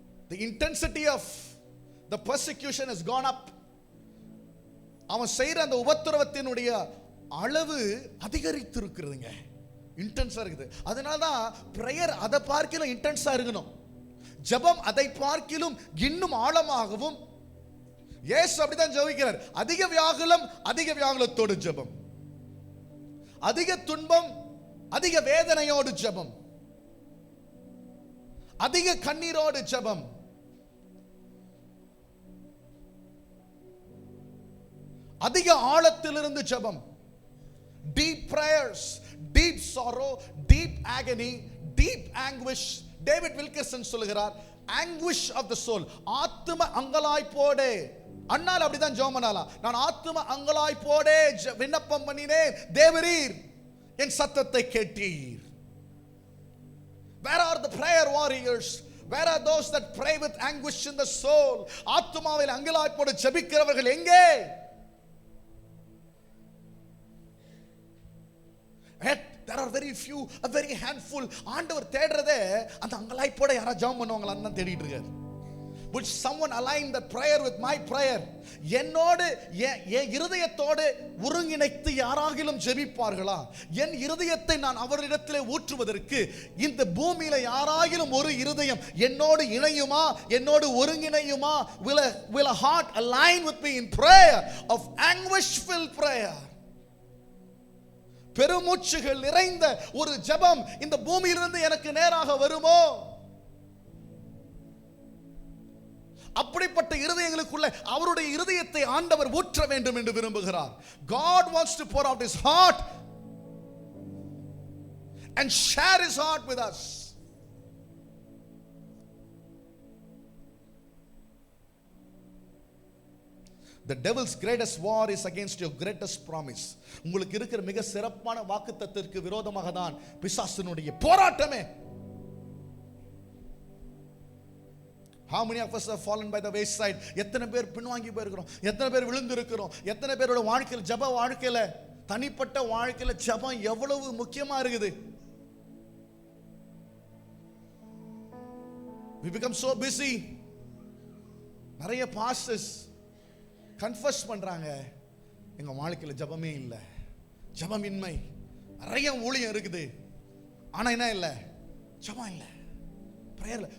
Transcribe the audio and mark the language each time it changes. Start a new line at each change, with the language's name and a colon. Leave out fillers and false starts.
English: The intensity of the persecution has gone up.
Tamil: அவன் செய்யற அந்த உபத்திரவத்தினுடைய அளவு அதிகரித்து இருக்கிறதுங்க. இன்டென்ஸா இருக்குது. அதனால தான் பிரேயர் அதை பார்க்கிலும் இன்டென்ஸா இருக்கணும். ஜெபம் அதை பார்க்கிலும் இன்னும் ஆழமாகவும். இயேசு அப்படிதான் ஜெபிக்கிறார். அதிக வியாகுலம், அதிக வியாகுலத்தோடு ஜெபம். அதிக துன்பம், அதிக வேதனையோடு ஜெபம். அதிக கண்ணீரோடு ஜெபம். அதிக ஆழத்திலிருந்து ஜெபம்.
English: Deep prayers, deep sorrow, deep agony, deep anguish. David Wilkerson
Tamil: சொல்லுகிறார்,
English: anguish of the soul.
Tamil: ஆத்தும அங்கலாய்ப்போடு. அண்ணால் அப்படிதான் ஜெபம் பண்ணலாம். நான் ஆத்தும அங்கலாய்ப்போடு விண்ணப்பம் பண்ணினேன், தேவரீர் என் சத்தத்தை கேட்டீர்.
English: Where are the prayer warriors? Where are those that pray with anguish in the soul?
Tamil: ஆத்துமாவில் அங்கலாய்ப்போடு ஜெபிக்கிறவர்கள் எங்கே?
English: There are very few, a very handful.
Tamil: ஆண்டவர் தேடுறதே அந்த அங்கலாய்ப்போட யாரா ஜெபம் பண்ணுவாங்களான்னு தான் தேடிட்டு இருக்காரு.
English: Would someone align that prayer with my prayer?
Tamil: என்னோடு என் இருதயத்தோடு ஒருங்கிணைத்து யாராகிலும் ஜெபிப்பார்களா? என் இருதயத்தை நான் அவரிடத்திலே ஊற்றுவதற்கு இந்த பூமியில யாராகிலும் ஒரு இருதயம் என்னோடு இணையுமா, என்னோடு ஒருங்கிணையுமா?
English: Will a heart align with me in prayer of anguish filled prayer?
Tamil: பெருமூச்சுகள் நிறைந்த ஒரு ஜெபம் இந்த பூமியிலிருந்து எனக்கு நேராக வருமோ? அப்படிப்பட்ட இருதயங்களுக்குள்ள அவருடைய இருதயத்தை ஆண்டவர் ஊற்ற வேண்டும் என்று விரும்புகிறார்.
English: God wants to pour out his heart and share his heart with us. The devil's greatest war is against your greatest promise.
Tamil: உங்களுக்கு இருக்கிற மிக சிறப்பான வாக்குத்தத்தத்திற்கு விரோதமாக தான் பிசாசினுடைய போராட்டமே.
English: How many of us have fallen by the wayside?
Tamil: எத்தனை பேர் பின்வாங்கி போயிருக்கிறோம், எத்தனை பேர் விழுந்து இருக்கிறோம், எத்தனை பேரோட வாழ்க்கையில் ஜெப வாழ்க்கையில தனிப்பட்ட வாழ்க்கையில ஜெபம் எவ்வளவு முக்கியமா இருக்குது.
English: We become so busy.
Tamil: நிறைய pastors கன்ஃபஸ் பண்றாங்க, எங்க வாழ்க்கையில ஜெபமே இல்லை, ஜெபமின்மை, நிறைய ஊழியம் இருக்குது, ஆனா என்ன இல்லை, ஜெபம் இல்லை, பிரேயர்ல.